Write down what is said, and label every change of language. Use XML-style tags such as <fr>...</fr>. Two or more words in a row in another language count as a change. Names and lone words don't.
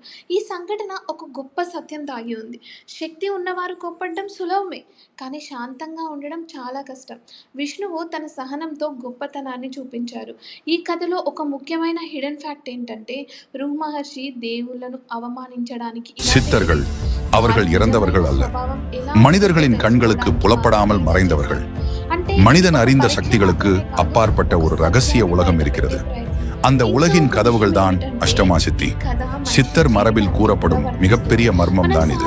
<te>ఈ సంఘటన ఒక గొప్ప సత్యం దాగి ఉంది. శక్తి ఉన్నవారు కోప్పడడం సులభమే, కానీ శాంతంగా ఉండడం చాలా కష్టం. విష్ణువు తన సహనంతో గొప్పతనాన్ని చూపించారు. ఈ కథలో ఒక ముఖ్యమైన</te> <en>hidden fact</en> <te>ఏంటంటే భృగు మహర్షి దేవుళ్లను అవమానించడానికి</te> <ta>சித்தர்கள் அவர்கள் இறந்தவர்கள் அல்ல, மனிதர்களின் கண்களுக்கு புலப்படாமல் மறைந்தவர்கள். மனிதன் அறிந்த சக்திகளுக்கு அப்பாற்பட்ட ஒரு ரகசிய உலகம் இருக்கிறது. அந்த உலகின் கதவுகள் தான் அஷ்டமா சித்தி. சித்தர் மரபில் கூறப்படும் மிகப்பெரிய மர்மம் தான் இது.</ta>